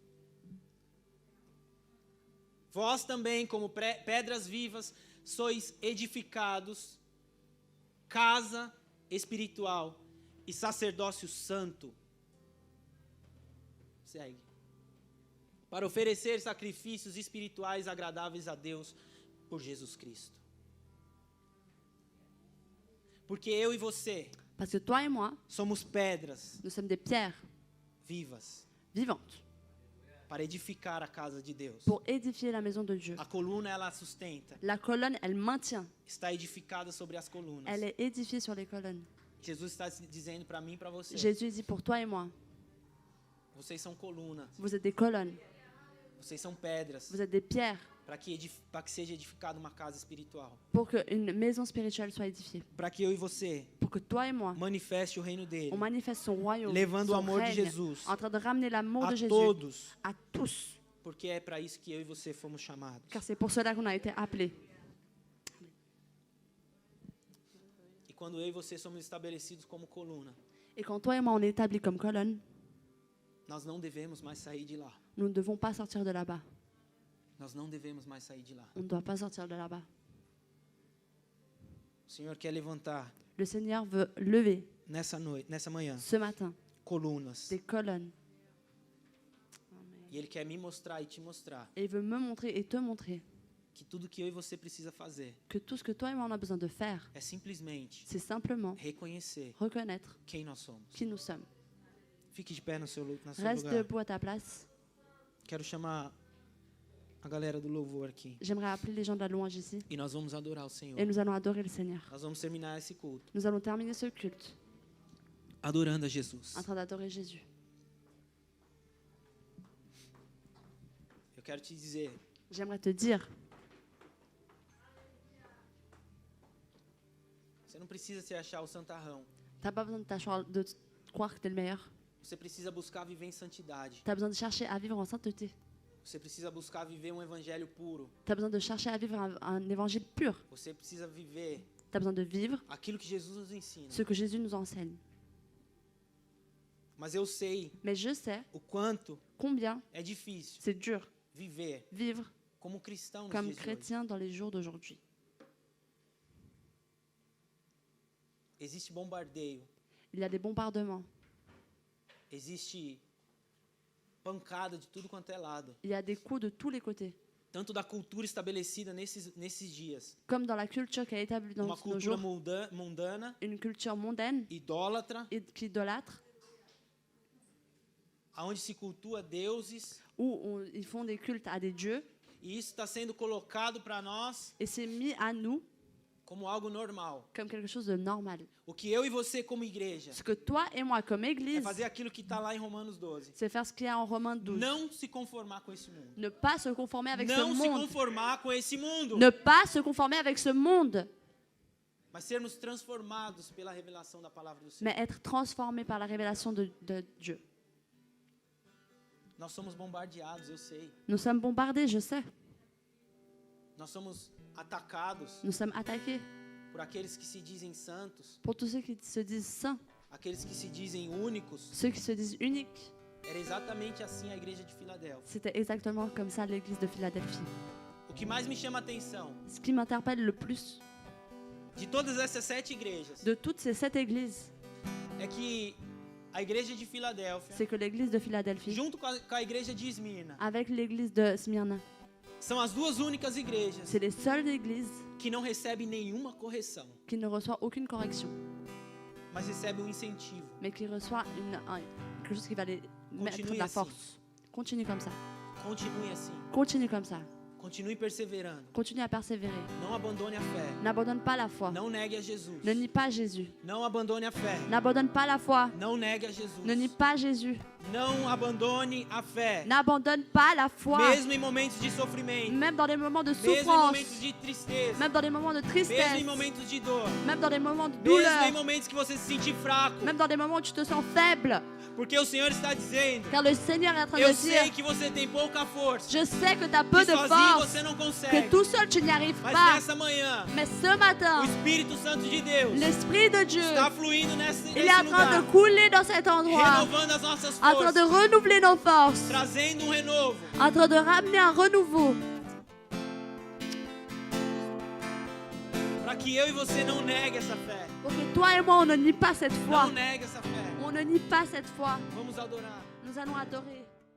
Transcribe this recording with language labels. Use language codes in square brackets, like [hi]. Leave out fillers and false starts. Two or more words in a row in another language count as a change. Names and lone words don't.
[pt] Vós também, como pedras vivas, sois edificados, casa espiritual e sacerdócio santo. Segue. Para oferecer sacrifícios espirituais agradáveis a Deus por Jesus Cristo. Porque eu e você [fr] Parce que toi et moi, [pt] somos pedras [fr] nous sommes des pierres [pt] vivas [fr] vivantes [pt] para edificar a casa de Deus. [fr] pour édifier la maison de Dieu. [pt] A coluna ela sustenta, [fr] La colonne, elle maintient. [pt] está edificada sobre as colunas. [fr] Elle est édifiée sur les colonnes. [pt] Jesus está dizendo para mim e para você, [fr] Jésus dit pour toi et moi, [pt] vocês são colunas. [fr] vous êtes des colonnes. [pt] Vocês são pedras. [fr] Vous êtes des pierres [pt] Para que seja edificada uma casa espiritual. [fr] pour qu'une maison spirituelle soit édifiée. [pt] Para que eu e você [fr] Pour que toi et moi, [pt] manifeste o reino dele. [fr] on manifeste son royaume, [pt] Levando o [fr] son [pt] amor de [fr] règne, [pt] Jesus [fr] en train de ramener l'amour de [pt] a [fr] Jésus [pt] todos. [fr] à tous. [pt] Porque é para isso que eu e você fomos chamados. [fr] Car c'est pour cela qu'on a été appelés. [pt] E quando eu e você somos estabelecidos como coluna, [fr] Et quand toi et moi on est établis comme colonne, [pt] nós não devemos mais sair de lá. [fr] nous ne devons pas sortir de là-bas. [pt] Nós não devemos mais sair de lá. [fr] On ne doit pas sortir de là-bas. [pt] O Senhor quer levantar [fr] Le Seigneur veut lever [pt] nessa noite, nessa manhã, [fr] ce matin [pt] colunas. [fr] des colonnes. [pt] E Ele quer me mostrar e te mostrar [fr] Et il veut me montrer et te montrer [pt] que tudo que eu e você precisa fazer [fr] que tout ce que toi et moi on a besoin de faire, [pt] é simplesmente [fr] c'est simplement [pt] reconhecer [fr] reconnaître [pt] quem nós somos. [fr] qui nous sommes. [pt] Fique de pé no seu [fr] Reste [pt] lugar. [fr] debout à ta place. [pt] Quero chamar a galera do louvor aqui. [fr] J'aimerais appeler les gens de la louange ici [pt] E nós vamos adorar o Senhor. [fr] et nous allons adorer le Seigneur. [pt] Nós vamos terminar esse culto [fr] Nous allons terminer ce culte [pt] adorando a Jesus. [fr] en train d'adorer Jésus. [pt] Eu quero te dizer, [fr] J'aimerais te dire, [pt] você não precisa se achar o santarrão. [fr] t'as pas besoin de croire que t'es le meilleur. [pt] Você precisa buscar viver em santidade. [fr] T'as besoin de chercher à vivre en sainteté. [pt] Você precisa buscar viver um evangelho puro. [fr] T'as besoin de chercher à vivre un évangile pur. [pt] Você precisa viver [fr] T'as besoin de vivre [pt] aquilo que Jesus nos ensina. [fr] ce que Jésus nous enseigne. [pt] Mas eu sei [fr] Mais je sais [pt] o quanto [fr] combien [pt] é difícil [fr] c'est dur [pt] viver [fr] vivre [pt] como cristão nos [fr] comme [pt] dias de hoje. [fr] chrétien dans les jours d'aujourd'hui. [pt] Existe bombardeio, [fr] Il y a des bombardements, [pt] existe pancada de tudo quanto é lado. [fr] il y a des coups de tous les côtés. [pt] Tanto da cultura estabelecida nesses dias. [fr] Comme dans la culture qui est établie dans [pt] Uma [fr] nos [pt] cultura [fr] jours, [pt] mundana, [fr] une culture mondaine [pt] idólatra, [fr] et qui idolâtre, [pt] onde se cultua deuses. [fr] où ils font des cultes à des dieux, [pt] E isso está sendo colocado para nós [fr] et c'est mis à nous [pt] como algo normal. [fr] comme quelque chose de normal. [pt] O que eu e você como igreja [fr] Ce que toi et moi, comme [pt] é [fr] Église, [pt] fazer aquilo que está lá em Romanos 12. [fr] c'est faire ce qu'il y a en Romains 12. [pt] Não se conformar com esse mundo. [fr] Ne pas se conformer avec ce [pt] Não se [fr] monde. [pt] conformar com esse mundo. [fr] Ne pas se conformer avec ce monde, [pt] Mas sermos transformados pela revelação da palavra do Senhor. [fr] mais être transformé par la révélation de Dieu. [pt] Nós somos bombardeados, eu sei. [fr] Nous sommes bombardés, je sais. [pt] Nós somos atacados [fr] Nous sommes attaqués [pt] por aqueles que se dizem santos, [fr] pour tous ceux qui se disent saints, [pt] aqueles que se dizem únicos. [fr] ceux qui se disent uniques. [pt] Era exatamente assim a igreja de Filadélfia. [fr] C'était exactement comme ça l'église de Philadelphie. [pt] O que mais me chama a atenção [fr] Ce qui m'interpelle le plus [pt] de todas essas 7 igrejas [fr] de toutes ces 7 églises, [pt] é que a igreja de Filadélfia, [fr] c'est que l'église de Philadelphie, [pt] junto com a igreja de Esmirna, [fr] avec l'église de Smyrna, [pt] são as duas únicas igrejas [fr] c'est les seules églises [pt] que não recebem nenhuma correção, [fr] qui ne reçoivent aucune correction, [pt] mas recebem um incentivo. [fr] mais qui reçoivent quelque chose qui va les mettre de la [pt] assim. [fr] force. Continue comme ça. [pt] Continue assim. [fr] Continue comme ça. [pt] Continue perseverando. [fr] Continue à persévérer. [pt] Não abandone a fé. [fr] N'abandonne pas la foi. [pt] Não negue a Jesus. [fr] Ne nie pas Jésus. [pt] Não abandone a fé. [fr] N'abandonne pas la foi. [pt] Não negue a Jesus. [fr] Ne nie pas Jésus. [pt] Não abandone a fé. [fr] N'abandonne pas la foi. [pt] Mesmo em momentos de sofrimento. [fr] Même dans des moments de [pt] Mesmo em [fr] souffrance. [pt] momentos de tristeza. [fr] Même dans des moments de [pt] Mesmo [fr] tristesse. [pt] em momentos de dor. [fr] Même dans des moments de [pt] Mesmo em [fr] douleur. [pt] momentos que você se sentir fraco. [fr] Même dans des moments où tu te sens faible. [pt] Porque o Senhor está dizendo: [fr] Car le Seigneur est en train [pt] eu [fr] de [pt] sei [fr] dire, [pt] que você tem pouca força. [fr] je sais que tu as peu [pt] Que [fr] de [pt] sozinho [fr] force. [pt] você não [fr] Que [pt] consegue. [fr] tout seul tu n'y arrives [pt] Mas [fr] pas. [pt] nessa manhã, [fr] Mais ce matin, [pt] o Espírito Santo de Deus [fr] l'Esprit de Dieu, [pt] está fluindo nesse [fr] il est en train [pt] lugar. [fr] de couler dans cet endroit. [pt] Renovando as nossas [fr] En train de [pt] forças. [fr] renouveler nos forces. [pt] Trazendo renovo. [fr] En train de ramener un renouveau. [pt] Para que eu e você não negue essa fé. [fr] Pour que toi et moi, on ne nie pas cette foi. [pt] Não negue essa fé. [fr] On ne nie pas cette foi. [pt] Vamos adorar. [fr] Nous allons adorer.